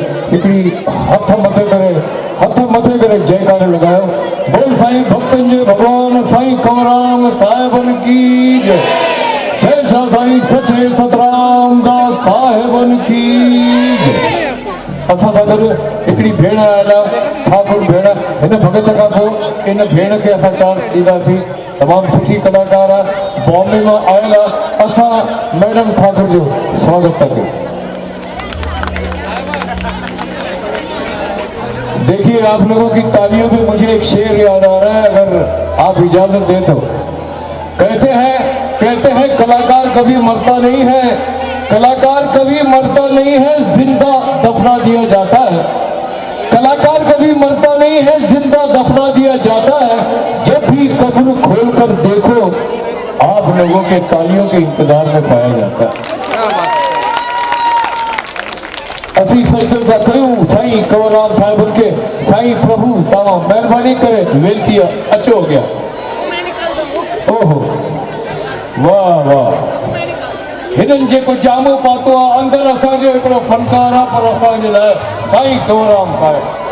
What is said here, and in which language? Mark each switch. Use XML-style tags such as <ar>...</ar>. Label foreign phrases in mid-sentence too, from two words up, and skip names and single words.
<sd>हिकिड़ी हथ मथे करे जयकारो लगायो, बोल साईं भक्तन के भगवान साईं कंवरराम साहिबन की जय। शेषा साईं सचे सतराम दास साहिबन की जय। असां सां गॾु हिकिड़ी भेण आयल आहे ठाकुर भेण। हिन भॻत खां पोइ इन भेण खे असां चांस ॾींदासीं। तमामु सुठी कलाकार आहे, बॉम्बे मां आयल आहे। असां मैडम ठाकुर जो स्वागत था कयूं।</sd> <hi>देखिए आप लोगों की तालियों में मुझे एक शेर याद आ रहा है, अगर आप इजाजत दें तो। कहते हैं कलाकार कभी मरता नहीं है, कलाकार कभी मरता नहीं है, जिंदा दफना दिया जाता है। कलाकार कभी मरता नहीं है, जिंदा दफना दिया जाता है। जब भी कब्र खोल कर देखो आप लोगों के तालियों के इंतजार में पाया जाता है।</hi> <sd>असी सजदो था कयूं साईं कंवरराम साहिब के। साईं प्रभु तव्हां महिरबानी करे वेनती अचो गया। ओहो वाह वाह, हिननि जेको जामो पातो आहे अंदरि असांजो हिकिड़ो फनकार आहे, पर असांजे लाइ साईं कंवरराम साहिब।</sd>